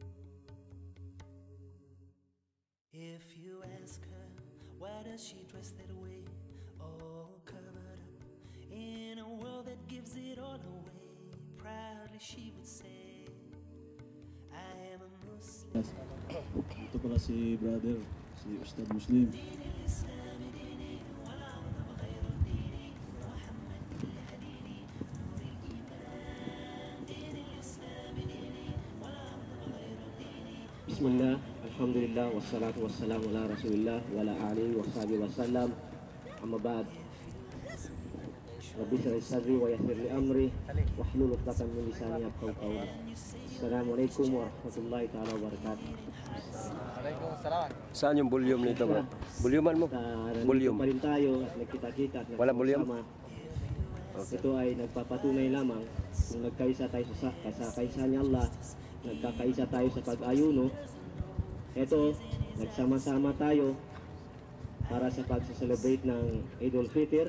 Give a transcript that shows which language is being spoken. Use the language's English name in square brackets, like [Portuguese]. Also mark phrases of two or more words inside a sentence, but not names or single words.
[English] If you ask her, why does she dress that way, all covered up in a world that gives it all away? Proudly she would say, I am a Muslim. [Filipino] Ito pala si brother, si Ustad Muslim. [Arabic] بسم الله، الحمد لله، والصلاة والسلام على رسول الله وعلى آله وصحبه وسلم. أما بعد. رب اشرح لي صدري ويسر لي أمري واحلل عقدة من لساني يفقهوا قولي. السلام عليكم ورحمة الله تعالى وبركاته. Waalaikumsalam. [Filipino] Saan yung volume nito, bro? Volumean mo? Volume. Pa rin tayo, nagkita-kita at Wala volume? Okay. Ito ay nagpapatunay lamang kung nagkaisa tayo sa kaisa ni Allah, nagkakaisa tayo sa pag-ayuno. Ito, nagsama-sama tayo para sa pag-celebrate ng Eidul Fitr.